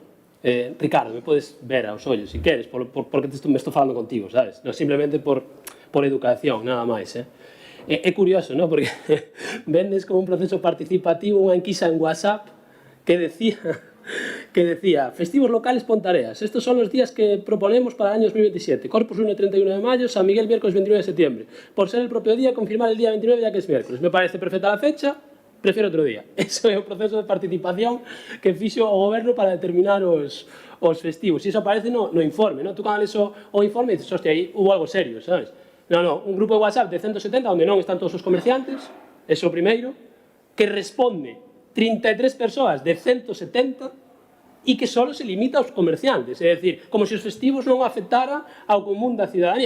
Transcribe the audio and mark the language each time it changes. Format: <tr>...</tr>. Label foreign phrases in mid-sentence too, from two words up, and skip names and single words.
<gl>Ricardo, me podes ver aos ollos, se queres, porque me estou falando contigo, sabes? No, simplemente por educación, nada máis, É curioso, no? Porque vendes como un proceso participativo unha enquisa en WhatsApp que decía</gl> <es>festivos locales Pontareas, estos son los días que proponemos para el año 2027, Corpus 1 y 31 de mayo, San Miguel miércoles 29 de septiembre, por ser el propio día, confirmar el día 29 ya que es miércoles, me parece perfecta la fecha,</es> <gl>prefiero outro día. Eso é o proceso de participación que fixo o goberno para determinar os festivos, e iso aparece no informe, no? Tú cando lees o informe dices, hostia,</gl> <es>aí hubo algo serio,</es> <gl>sabes? No, un grupo de WhatsApp de 170 onde non están todos os comerciantes, eso o primeiro, que responde 33 persoas de 170 e que só se limita aos comerciantes, é dicir, como se os festivos non afectara ao común da cidadanía.</gl>